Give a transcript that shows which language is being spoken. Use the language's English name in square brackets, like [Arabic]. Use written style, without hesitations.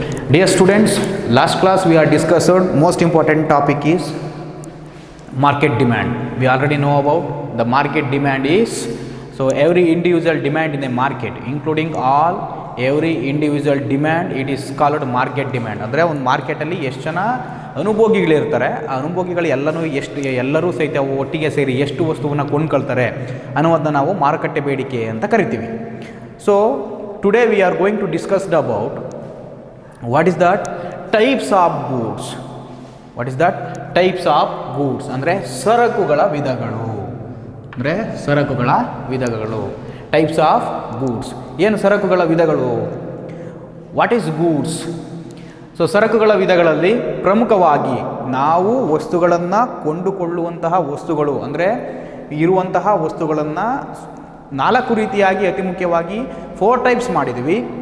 [English] Dear students, last class we are discussed most important topic is market demand. We already know about the market demand is, so every individual demand in a market, including all every individual demand, it is called market demand. [Kannada] ಅಂದರೆ ಒಂದು ಮಾರ್ಕೆಟಲ್ಲಿ ಎಷ್ಟು ಜನ ಅನುಭೋಗಿಗಳಿರ್ತಾರೆ, ಆ ಅನುಭೋಗಿಗಳು ಎಲ್ಲರೂ ಸಹಿತ ಒಟ್ಟಿಗೆ ಸೇರಿ ಎಷ್ಟು ವಸ್ತುವನ್ನು ಕೊಂಡ್ಕೊಳ್ತಾರೆ ಅನ್ನೋದನ್ನ ನಾವು ಮಾರುಕಟ್ಟೆ ಬೇಡಿಕೆ ಅಂತ ಕರಿತೀವಿ. [English] So today we are going to discuss about what is that types of goods. What is that types of goods [Kannada] ಅಂದರೆ ಸರಕುಗಳ ವಿಧಗಳು. ಅಂದರೆ ಸರಕುಗಳ ವಿಧಗಳು, [English] Types of goods. [Kannada] ಏನು ಸರಕುಗಳ ವಿಧಗಳು? [English] What is goods? [Kannada] ಸೊ ಸರಕುಗಳ ವಿಧಗಳಲ್ಲಿ ಪ್ರಮುಖವಾಗಿ ನಾವು ವಸ್ತುಗಳನ್ನು ಕೊಂಡುಕೊಳ್ಳುವಂತಹ ವಸ್ತುಗಳು ಅಂದರೆ ಇರುವಂತಹ ವಸ್ತುಗಳನ್ನು 4 ರೀತಿಯಾಗಿ ಅತಿ ಮುಖ್ಯವಾಗಿ 4 ಟೈಪ್ಸ್ ಮಾಡಿದ್ದೀವಿ.